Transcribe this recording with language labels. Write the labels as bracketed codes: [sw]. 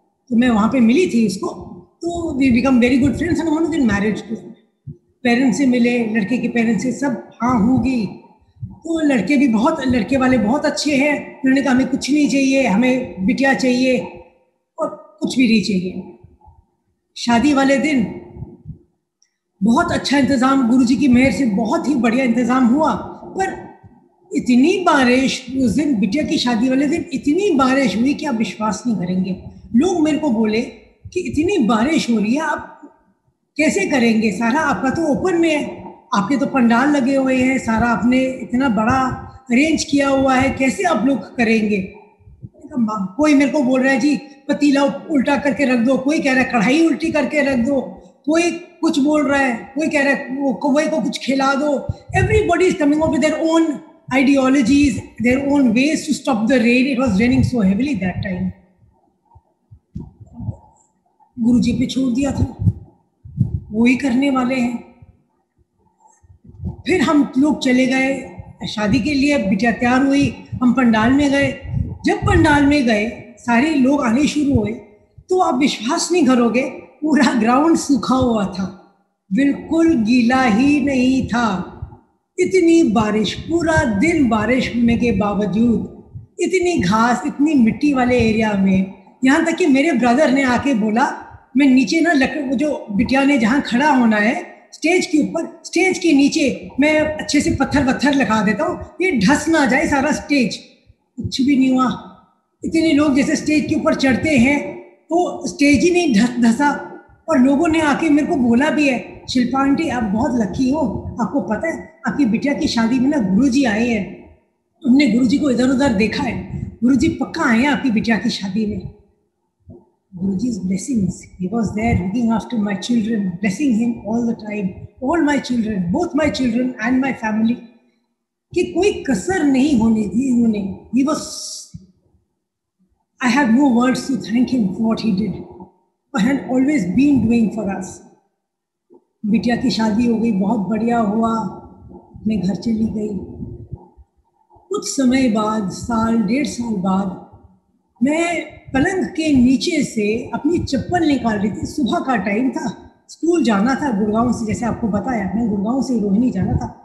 [hi] तो मैं वहाँ पे मिली थी इसको, तो [en] we become very good friends and I want to get married to him. [hi] Parents से मिले, लड़के के पेरेंट्स से सब हाँ होगी, तो लड़के वाले बहुत अच्छे हैं। उन्होंने कहा हमें कुछ नहीं चाहिए, हमें बिटिया चाहिए और कुछ भी नहीं चाहिए। शादी वाले दिन बहुत अच्छा इंतज़ाम, गुरुजी की मेहर से बहुत ही बढ़िया इंतज़ाम हुआ, पर इतनी बारिश उस दिन, बिटिया की शादी वाले दिन इतनी बारिश हुई कि आप विश्वास नहीं करेंगे। लोग मेरे को बोले कि इतनी बारिश हो रही है, आप कैसे करेंगे, सारा आपका तो ओपन में है, आपके तो पंडाल लगे हुए हैं, सारा आपने इतना बड़ा अरेंज किया हुआ है, कैसे आप लोग करेंगे। कोई मेरे को बोल रहा है जी पतीला उल्टा करके रख दो, कोई कह रहा है कढ़ाई उल्टी करके रख दो, कोई कुछ बोल रहा है, कोई कह रहा है वो कौवे को कुछ खिला दो. [en] Everybody is coming up with their own ideologies, their own ways to stop the rain. It was raining so heavily that time. [hi] गुरुजी पे छोड़ दिया था, वो ही करने वाले हैं. फिर हम लोग चले गए शादी के लिए, बिटिया तैयार हुई, हम पंडाल में गए. जब पंडाल में गए सारे लोग आने शुरू हुए तो आप विश्वास नहीं करोगे, पूरा ग्राउंड सूखा हुआ था, बिल्कुल गीला ही नहीं था. इतनी बारिश, पूरा दिन बारिश होने के बावजूद इतनी घास, इतनी मिट्टी वाले एरिया में, यहाँ तक कि मेरे ब्रदर ने आके बोला मैं नीचे ना वो जो बिटिया ने जहाँ खड़ा होना है स्टेज के ऊपर, स्टेज के नीचे मैं अच्छे से पत्थर लगा देता हूँ, ये ढस ना जाए सारा स्टेज. कुछ भी नहीं हुआ. इतने लोग जैसे स्टेज के ऊपर चढ़ते हैं तो स्टेज ही नहीं धसा. और लोगों ने आके मेरे को बोला भी है, शिल्पा आंटी आप बहुत लकी हो, आपको पता है आपकी बिटिया की शादी में ना गुरुजी आए हैं, हमने गुरुजी को इधर उधर देखा है, गुरुजी पक्का आए हैं आपकी बिटिया की शादी में. [en] Guruji's blessings, he was there looking after my children, blessing him all the time, all my children, both my children and my family, [hi] कि कोई कसर नहीं होने दी उन्होंने. [en] He was, I have no words to thank him for what he did, but had always been doing for us. [hi] बिटिया की शादी हो गई, बहुत बढ़िया हुआ, मैं घर चली गई. कुछ समय बाद, साल डेढ़ साल बाद, मैं पलंग के नीचे से अपनी चप्पल निकाल रही थी. सुबह का टाइम था, स्कूल जाना था गुड़गांव से, जैसे आपको बताया मैं गुड़गांव से रोहिणी जाना था.